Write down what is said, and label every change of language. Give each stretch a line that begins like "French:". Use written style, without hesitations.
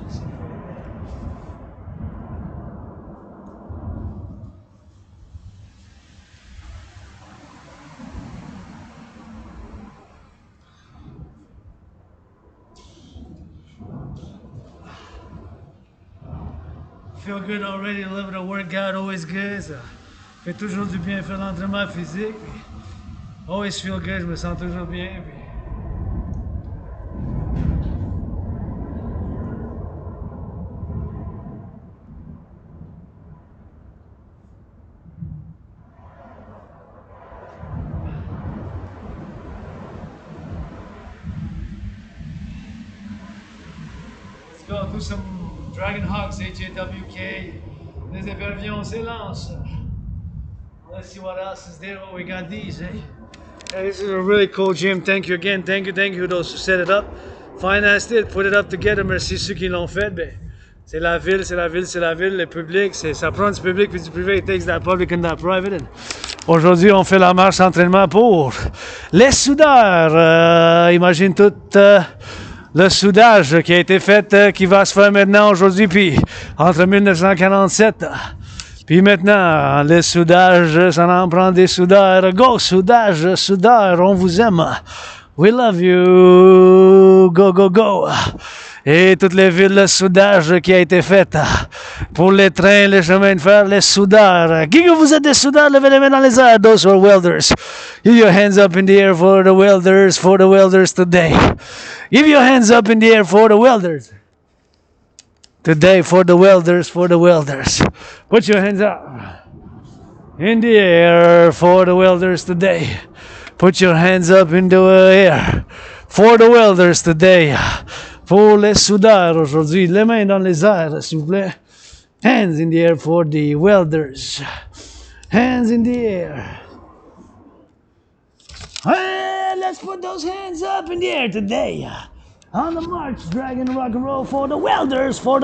English: So, feel good already, a little bit of workout, always good.
French: Ça fait toujours du bien faire l'entraînement physique.
English: Puis, always feel good,
French: je me sens toujours bien.
English: Puis, let's go do some Dragon Hawks, HAWK.
French: Les épervions s'élancent.
English: Let's see what else is there. Oh, we got these, eh? Hey, this is a really cool gym. Thank you again. Thank you those who set it up, financed it, put it up together.
French: Merci ceux qui l'ont fait. Ben, c'est la ville, c'est la ville, c'est la ville. Le public, ça prend du public puis du privé.
English: It takes that public and that private.
French: And aujourd'hui, on fait la marche entraînement pour les soudeurs. Imagine tout le soudage qui a été fait, qui va se faire maintenant aujourd'hui, puis entre 1947, puis maintenant, les soudages, ça en prend des soudeurs.
English: Go,
French: soudage, soudeur, on vous aime.
English: We love you. Go, go, go.
French: Et toutes les villes, le soudage qui a été fait pour les trains, les chemins de fer, les soudeurs. Qui que vous êtes des soudeurs, levez les mains dans les airs.
English: Those who are welders. Give your hands up in the air for the welders today. Give your hands up in the air for the welders. Today, for the welders. Put your hands up in the air for the welders today. Put your hands up in the air for the welders today.
French: Pour les soudeurs aujourd'hui, les mains dans les airs, s'il vous plaît.
English: Hands in the air for the welders. Hands in the air. Hey, let's put those hands up in the air today. On the march, dragging rock and roll for the welders.